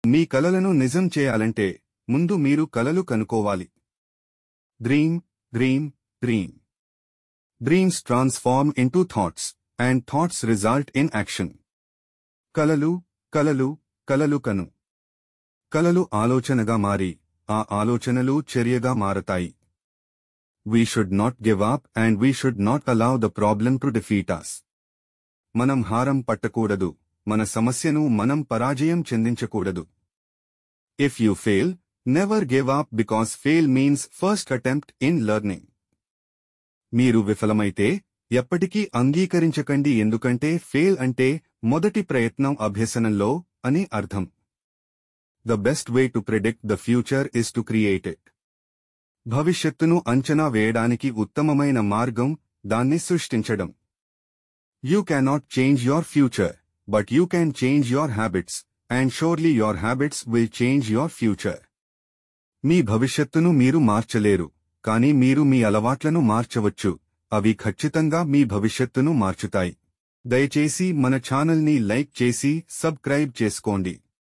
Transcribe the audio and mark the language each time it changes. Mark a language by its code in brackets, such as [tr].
[te] మీ కలలను నిజం చేయాలంటే ముందు మీరు కలలు కనుకోవాలి. [en] Dream, dream, dream. Dreams transform into thoughts, and thoughts result in action. [te] కలలు, కలలు, కలలు కను. కలలు ఆలోచనగా మారి, ఆ ఆలోచనలు చర్యగా మారతాయి. [en] We should not give up and we should not allow the problem to defeat us. [te] మనం హారం పట్టకూడదు, మన సమస్యను మనం పరాజయం చెందించకూడదు. [en] If you fail, never give up because fail means first attempt in learning. [te] మీరు విఫలమైతే ఎప్పటికీ అంగీకరించకండి, ఎందుకంటే ఫెయిల్ అంటే మొదటి ప్రయత్నం అభ్యసనంలో అని అర్థం. [en] The best way to predict the future is to create it. [te] భవిష్యత్తును అంచనా వేయడానికి ఉత్తమమైన మార్గం దాన్ని సృష్టించడం. [en] You cannot change your future, but you can change your habits, and surely your habits will change your future. [te] మీ భవిష్యత్తును మీరు మార్చలేరు, కానీ మీరు మీ అలవాట్లను మార్చవచ్చు, అవి ఖచ్చితంగా మీ భవిష్యత్తును మార్చుతాయి. దయచేసి మన ఛానల్ని లైక్ చేసి సబ్స్క్రైబ్ చేసుకోండి.